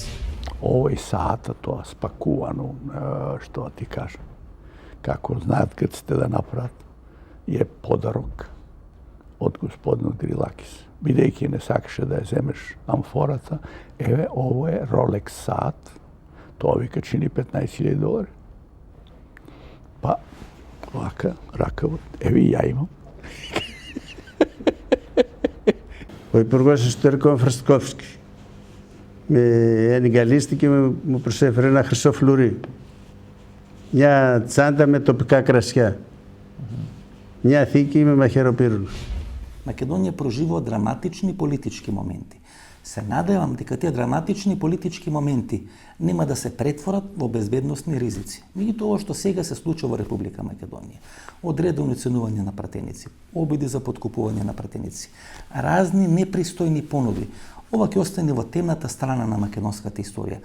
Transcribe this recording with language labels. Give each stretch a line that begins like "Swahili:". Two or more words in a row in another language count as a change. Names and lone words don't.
Macedonian: Овој сата тоа спакувано, што ти кажам, како знаат грците да направат, е подарок од господинот Грилакис. Бидејќи не сакаше да ја земеш амфората, еве, ово е Rolex саат, тоа вика чини $15,000. Па, вака, ракавот, еве ја имам.
Greek: Ο Υπουργός Εσωτερικών Φραστκόφσκι με ενγκαλίστηκε, μου προσέφερε ένα χρυσό φλουρί. Μια τσάντα με τοπικά κρασιά. Μια θήκη με μαχαιροπύρους.
Macedonian: Македонија проживува драматични политички моменти. Се надевам дека тие драматични политички моменти нема да се претворат во безбедносни ризици. Меѓутоа ова што сега се случува во Република Македонија, одредено оценување на пратеници, обиди за подкупување на пратеници, разни непристојни понуди, ова ќе остане во темната страна на македонската историја.